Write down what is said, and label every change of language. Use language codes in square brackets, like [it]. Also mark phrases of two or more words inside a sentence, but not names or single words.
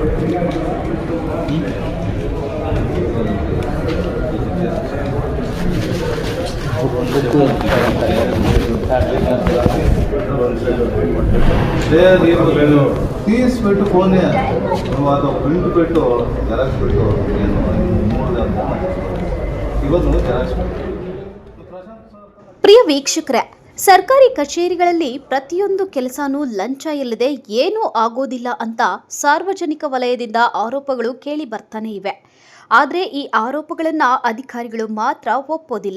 [te] తీసిపెట్టు ఫోన్ నువ్వు అది ప్రింట్ పెట్టు జెరాక్స్ పెట్టు నేను ಇವತ್ತು నువ్వు జెరాక్స్ [kn] ಪ್ರಿಯ ವೀಕ್ಷಕರೇ, ಸರ್ಕಾರಿ ಕಚೇರಿಗಳಲ್ಲಿ ಪ್ರತಿಯೊಂದು ಕೆಲಸನೂ ಲಂಚ ಇಲ್ಲದೆ ಏನೂ ಆಗೋದಿಲ್ಲ ಅಂತ ಸಾರ್ವಜನಿಕ ವಲಯದಿಂದ ಆರೋಪಗಳು ಕೇಳಿ ಬರ್ತಾನೆ ಇವೆ. ಆದರೆ ಈ ಆರೋಪಗಳನ್ನು ಅಧಿಕಾರಿಗಳು ಮಾತ್ರ ಒಪ್ಪೋದಿಲ್ಲ.